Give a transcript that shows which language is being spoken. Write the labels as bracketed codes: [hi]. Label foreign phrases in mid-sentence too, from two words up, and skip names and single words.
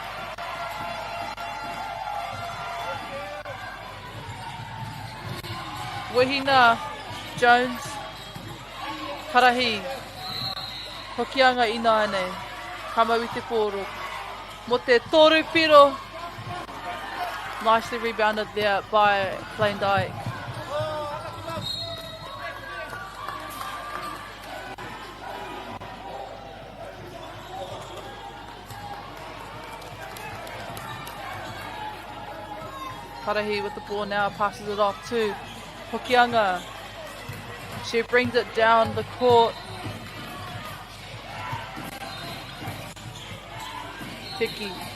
[mi] Wehina Jones, karahi. Hokianga ina nei ka mau i te pōro. Mo te toru piro. [en] Nicely rebounded there by Plain Dyke. Karahi with the ball now, passes it off to Hokianga. She brings it down the court. Tiki.